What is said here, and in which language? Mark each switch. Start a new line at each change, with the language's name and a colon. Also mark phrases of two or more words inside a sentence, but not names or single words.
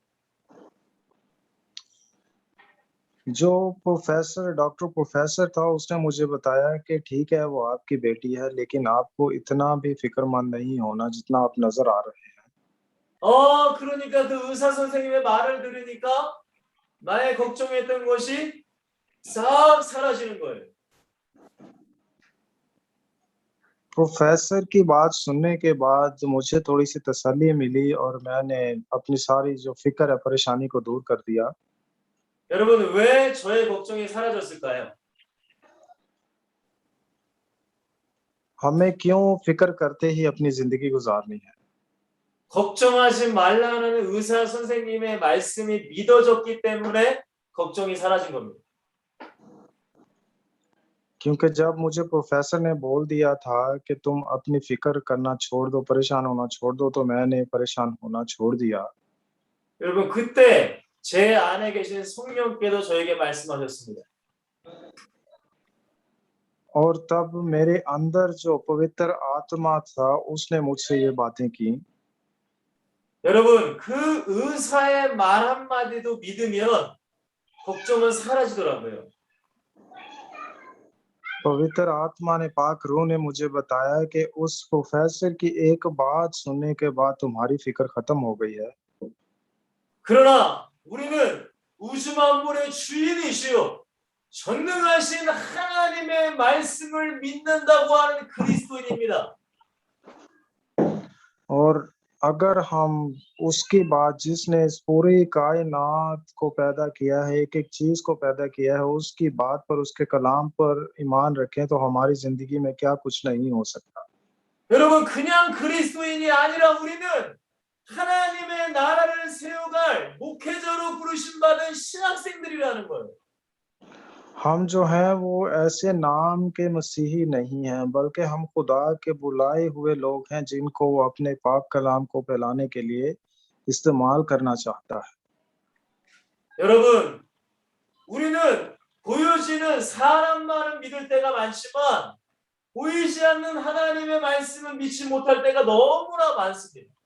Urdu: جو ڈاکٹر پروفیسر تھا اس نے مجھے بتایا کہ ٹھیک ہے وہ آپ کی بیٹی ہے، لیکن آپ کو اتنا بھی فکرمند نہیں ہونا جتنا آپ نظر آ رہے ہیں.
Korean: 그러니까 그 의사 선생님의 말을 들으니까 나의 걱정했던 것이 싹 사라지는 거예요.
Urdu: پروفیسر کی بات سننے کے بعد مجھے تھوڑی سی تسلی ملی اور میں نے اپنی ساری جو فکر ہے، پریشانی کو دور کر دیا.
Korean: 여러분, 왜 저의 걱정이 사라졌을까요?
Urdu: ہمیں کیوں فکر کرتے ہی اپنی زندگی گزارنی ہے?
Korean: 걱정하지 말라는 의사 선생님의 말씀이 믿어졌기 때문에 걱정이 사라진 겁니다.
Urdu: کیونکہ جب مجھے پروفیسر نے بول دیا تھا کہ تم اپنی فکر کرنا چھوڑ دو، پریشان ہونا چھوڑ دو، تو میں نے پریشان ہونا چھوڑ دیا.
Korean: 여러분, 그때 제 안에 계신 성령께도 저에게 말씀하셨습니다.
Urdu: اور تب میرے اندر جو پوتر آتما تھا، اس نے مجھ سے یہ باتیں کی.
Korean: 여러분, 그 의사의 말 한마디도 믿으면 걱정은 사라지더라고요.
Urdu: پوتر آتما نے، پاک روح نے مجھے بتایا کہ اس پروفیسر کی ایک بات سننے کے بعد تمہاری فکر ختم ہو گئی ہے.
Korean: 그러나 우리는 우주 만물의 주인이시요 전능하신 하나님의 말씀을 믿는다고 하는 그리스도인입니다.
Urdu: اور اگر ہم اس کی بات، جس نے اس پوری کائنات کو پیدا کیا ہے، ایک ایک چیز کو پیدا کیا ہے، اس کی بات پر، اس کے کلام پر ایمان رکھیں، تو ہماری زندگی میں کیا کچھ نہیں ہو سکتا.
Korean: 여러분, 그냥 그리스도인이 아니라 우리는 하나님의 나라를 세워갈 목회자로 부르심 받은 신학생들이라는 거예요.
Urdu: ہم جو ہیں وہ ایسے نام کے مسیحی نہیں ہیں، بلکہ ہم خدا کے بلائے ہوئے لوگ ہیں، جن کو وہ اپنے پاک کلام کو پھیلانے کے لیے استعمال کرنا چاہتا ہے.
Korean: 여러분, 우리는 보여지는 사람 말은 믿을 때가 많지만 보이지 않는 하나님의 말씀은 믿지 못할 때가 너무나 많습니다.